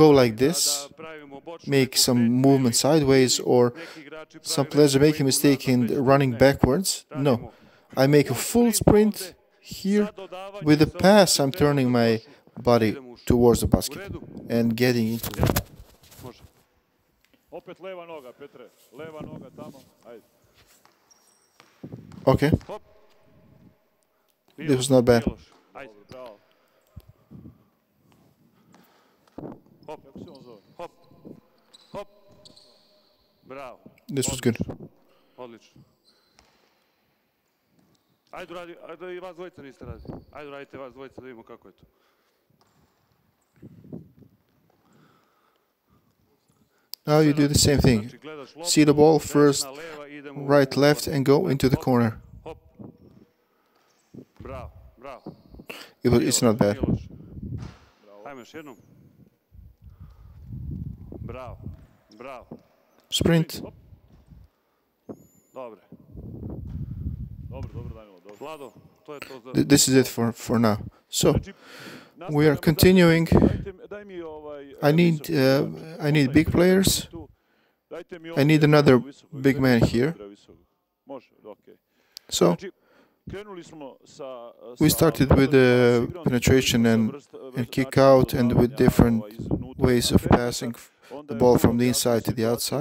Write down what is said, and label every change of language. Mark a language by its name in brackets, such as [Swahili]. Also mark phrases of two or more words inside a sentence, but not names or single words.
[English] I don't go like this. make some movement sideways, or some players make a mistake in running backwards. No, I make a full sprint here. With the pass, I'm turning my body towards the basket and getting into it. [Serbian] Opet leva noga, Petre. Leva noga tamo. Ajde. [English] Okay. This was not bad. [Serbian] Ajde, bravo. Hop, kako se on zove? Hop. Hop. Bravo. [English] This was good. [Serbian] Odlično. Ajde, i vas dvojica niste radili. Ajde, radite vas dvojica da vidimo kako je to. [English] Now you do the same thing. See the ball first, right, left, and go into the corner. [Serbian] Bravo, bravo. [English] It's not bad. [Serbian] Ajmo još jednom. Bravo, bravo. Sprint. Dobro. Dobro, Danilo. Vlado, to je to za... [English] This is it for now. So, we are continuing. I need big players. I need another big man here. So, we started with penetration and kick out, and with different ways of passing the ball from the inside to the outside.